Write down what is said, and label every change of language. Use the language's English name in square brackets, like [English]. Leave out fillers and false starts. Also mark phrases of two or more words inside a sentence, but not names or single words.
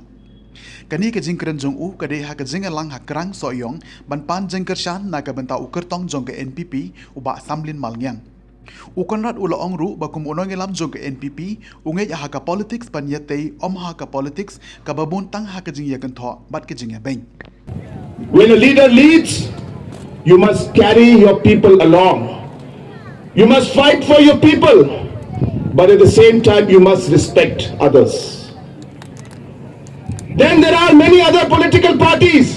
[Khasi] Kani ka jingkran jong u kadai ha ka jingalang ha Krang soyong ban pan jingkershan na ka benta u kertong jong ka NPP u ba samlin malngyang. U Conrad u loong ru ba kum unongilam jong ka NPP u ngej ha ka politics pan yatei om ha ka politics ka babun tang ha ka jing yakan tho bat ka jing ya beng. [English] When a leader leads, you must carry your people along. You must fight for your people, but at the same time you must respect others. Then there are many other political parties.